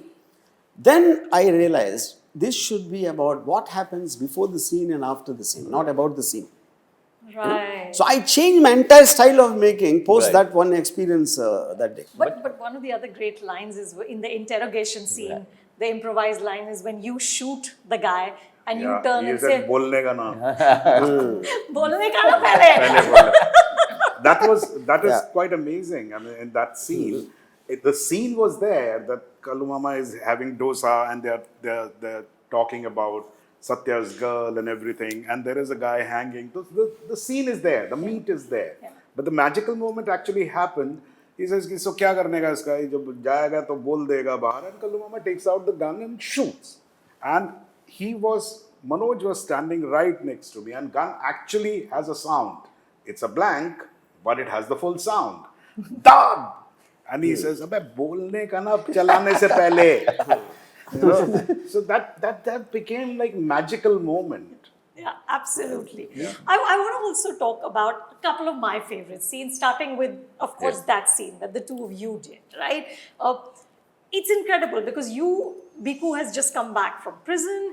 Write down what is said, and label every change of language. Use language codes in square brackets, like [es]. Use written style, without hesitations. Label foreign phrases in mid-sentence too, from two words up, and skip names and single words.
[en] Then I realized this should be about what happens before the scene and after the scene, not about the scene. Right. So I changed my entire style of making post Right. that one experience that day. But one of the other great lines is in the interrogation scene, the improvised line is when you shoot the guy and you turn he and said, say, [hi] "बोलने का ना." "बोलने का ना पहले." [en] That is quite amazing. I mean, in that scene, the scene was there that Kalu Mama is having dosa and they're talking about Satya's girl and everything, and there is a guy hanging. The scene is there, the meat is there, but the magical moment actually happened. He says, [hi] "सो क्या करने का इसका? जब जाएगा तो बोल देगा बाहर." [en] And Kalu Mama takes out the gun and shoots. And Manoj was standing right next to me, and gun actually has a sound. It's a blank, but it has the full sound. Dad! And he says, [hi] "अबे, बोलने का ना चलाने से पहले." [en] So that became like magical moment. Yeah, absolutely. I want to also talk about a couple of my favorite scenes, starting with, of course, that scene that the two of you did, right? It's incredible because Biku has just come back from prison.